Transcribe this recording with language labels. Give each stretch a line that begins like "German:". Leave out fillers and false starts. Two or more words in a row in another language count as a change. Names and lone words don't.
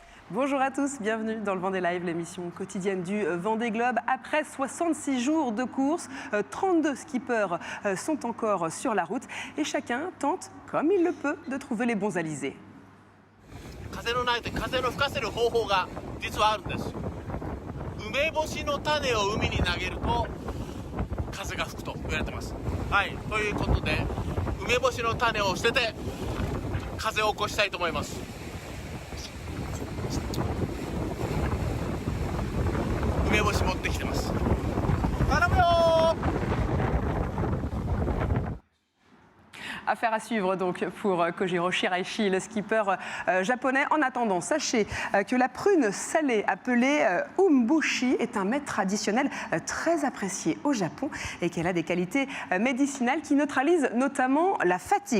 French: Bonjour à tous, bienvenue dans le Vendée Live, l'émission quotidienne du Vendée Globe. Après 66 jours de course, 32 skippers sont encore sur la route et chacun tente, comme il le peut, de trouver les bons alizés.
Japanese: 風のないと風の吹かせる方法が実はあるんです。梅干しの種を海に投げると風が吹くと言われてます。はい、ということで梅干しの種を捨てて風を起こしたいと思います。梅干し持ってきてます。頼むよー。
French: Affaire à suivre donc pour Kojiro Shiraishi, le skipper japonais. En attendant, sachez que la prune salée appelée umbushi est un mets traditionnel très apprécié au Japon et qu'elle a des qualités médicinales qui neutralisent notamment la fatigue.